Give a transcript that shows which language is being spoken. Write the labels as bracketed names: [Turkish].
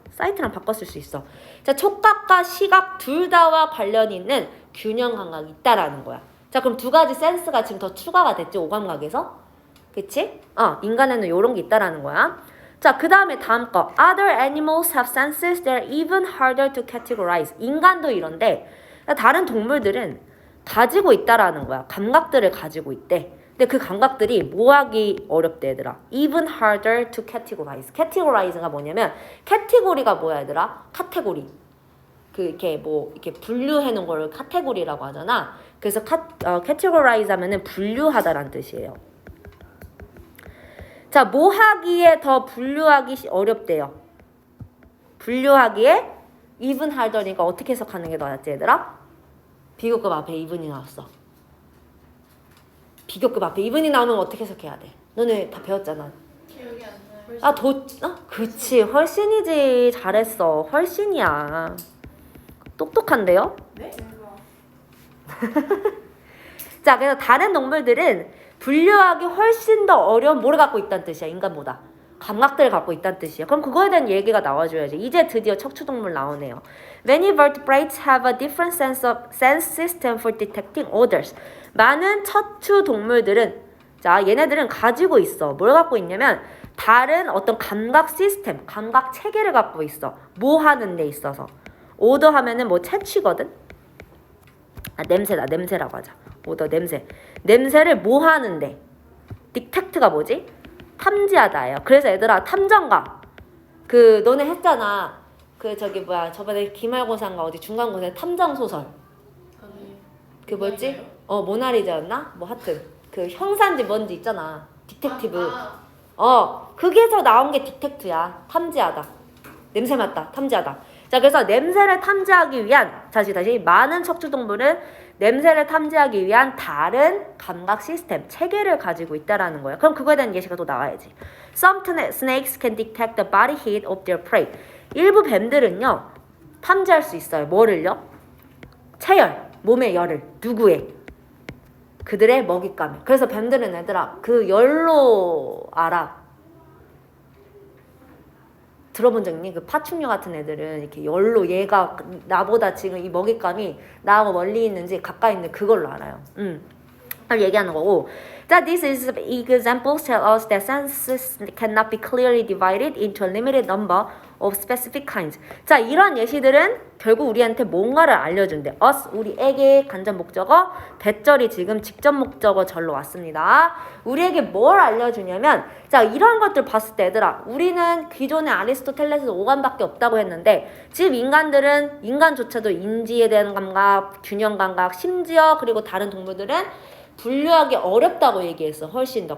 [Korean] 사이트랑 바꿨을 수 있어. 자, 촉각과 시각 둘 다와 관련이 있는 균형 감각이 있다라는 거야. 자, 그럼 두 가지 센스가 지금 더 추가가 됐지, 오감각에서. 그치? 인간에는 요런 게 있다라는 거야. 자, 그 다음에 다음 거. [English] Other animals have senses that are even harder to categorize. [Korean] 인간도 이런데 다른 동물들은 가지고 있다라는 거야. 감각들을 가지고 있대. 근데 그 감각들이 뭐하기 어렵대 얘들아. [English] Even harder to categorize. [Korean] categorize가 뭐냐면 카테고리가 뭐야 얘들아? 카테고리. 이렇게 분류해 놓은 걸 카테고리라고 하잖아. 그래서 categorize 하면은 분류하다라는 뜻이에요. 자, 뭐 하기에 더 분류하기 어렵대요. 분류하기에 even harder니까 어떻게 해석하는 게 더 낫지 얘들아? 비교급 앞에 even이 나왔어. 비교급 앞에 even이 나오면 어떻게 해석해야 돼? 너네 다 배웠잖아. 기억이 안 나요. 그치. 훨씬이지. 잘했어. 훨씬이야. 똑똑한데요? 네? 자, 그래서 다른 동물들은 분류하기 훨씬 더 어려운 뭐를 갖고 있다는 뜻이야. 인간보다. 감각들을 갖고 있다는 뜻이야. 그럼 그거에 대한 얘기가 나와줘야지. 이제 드디어 척추동물 나오네요. [English] Many vertebrates have a different sense system for detecting odors. [Korean] 많은 척추동물들은 얘네들은 가지고 있어. 뭘 갖고 있냐면 다른 어떤 감각 시스템, 감각 체계를 갖고 있어. 뭐 하는 데 있어서. 오더 하면은 뭐 채취거든. 냄새라고 하자. 오더 냄새. 냄새를 뭐 하는데. 디텍트가 뭐지? 탐지하다예요. 그래서 얘들아 탐정가. 너네 했잖아. 저번에 기말고사인가 어디 중간고사에 탐정 소설. 뭐였지? 모나리자였나? 뭐 하여튼 형사인지 뭔지 있잖아. 디텍티브. 그게서 나온 게 디텍트야. 탐지하다. 냄새 맡다. 탐지하다. 자, 그래서 냄새를 탐지하기 위한 다시 많은 척추동물은 냄새를 탐지하기 위한 다른 감각 시스템, 체계를 가지고 있다라는 거예요. 그럼 그거에 대한 예시가 또 나와야지. [English] Some snakes can detect the body heat of their prey. [Korean] 일부 뱀들은요, 탐지할 수 있어요. 뭐를요? 체열, 몸의 열을. 누구의? 그들의 먹잇감에. 그래서 뱀들은 얘들아, 그 열로 알아. 들어본 적 있니? 그 파충류 같은 애들은 이렇게 열로 얘가 나보다 지금 이 먹잇감이 나하고 멀리 있는지 가까이 있는지 그걸로 알아요. 얘기하는 거고. [English] That these examples tell us that senses cannot be clearly divided into a limited number of specific kinds. [Korean] 자, 이런 예시들은 결국 우리한테 뭔가를 알려준대. us, 우리에게 간접 목적어, 대절이 지금 직접 목적어 절로 왔습니다. 우리에게 뭘 알려주냐면, 자, 이런 것들 봤을 때 얘들아, 우리는 기존의 아리스토텔레스 오감밖에 없다고 했는데 지금 인간조차도 인지에 대한 감각, 균형 감각, 심지어 그리고 다른 동물들은 분류하기 어렵다고 얘기했어. 훨씬 더.